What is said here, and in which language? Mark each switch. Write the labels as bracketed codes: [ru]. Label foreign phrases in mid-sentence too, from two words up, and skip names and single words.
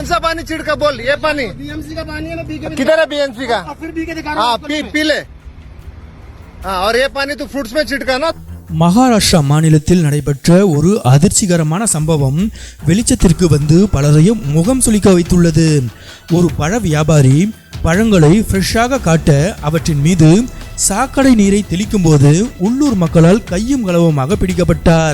[hi] कौन सा पानी छिड़का बोल? ये पानी बीएमसी का पानी है ना, बीके किधर है बीएमसी का? फिर बीके दिखा रहा हाँ हूँ। पी ले। हाँ और ये पानी तो फ्रूट्स में छिड़का ना। [ta] மகாராஷ்டிரா மாநிலத்தில் நடைபெற்ற ஒரு அதிர்ச்சிகரமான சம்பவம் வெளிச்சத்திற்கு வந்து பலரையும் முகம் சுளிக்க வைத்துள்ளது. ஒரு பழ வியாபாரி பழங்களை ஃப்ரெஷ்ஷாக காட்ட அவற்றின் மீது சாக்கடை நீரை தெளிக்கும் போது உள்ளூர் மக்களால் கையும் களவுமாக பிடிக்கப்பட்டார்.